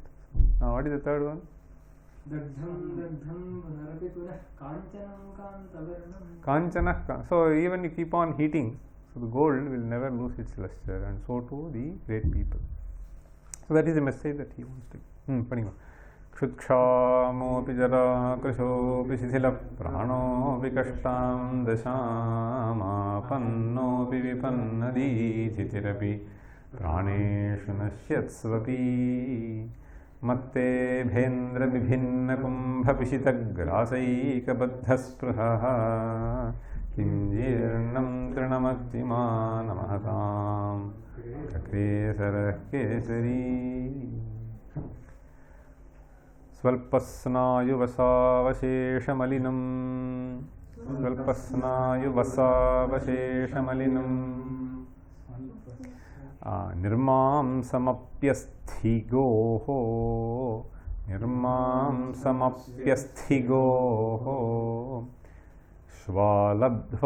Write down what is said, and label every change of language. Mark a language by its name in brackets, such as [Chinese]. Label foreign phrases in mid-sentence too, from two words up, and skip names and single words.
[English] Now what is the third one? Kanchana. So even you keep on heating, so the gold will never lose its luster, and so too the great people. So that is the message that he wants to. [Sanskrit] क्षुत्क्षामोऽपि जराकृशोऽपि शिथिलप्राणोऽपि कष्टां दशामापन्नोऽपि विपन्नदीधितिरपि प्राणेषु नश्यत्स्वपि. मत्तेभेन्द्रविभिन्नकुम्भपिशितग्रासैकबद्धस्पृहः किं जीर्णं तृणमत्ति मानमहताम् अग्रेसरः केसरी. स्वल्पस्नायुवसावशेषमलिनं स्वल्पस्नायुवसावशेषमलिनं निर्मांसमप्यस्थिगोः निर्मांसमप्यस्थिगोः श्वालब्ध्वा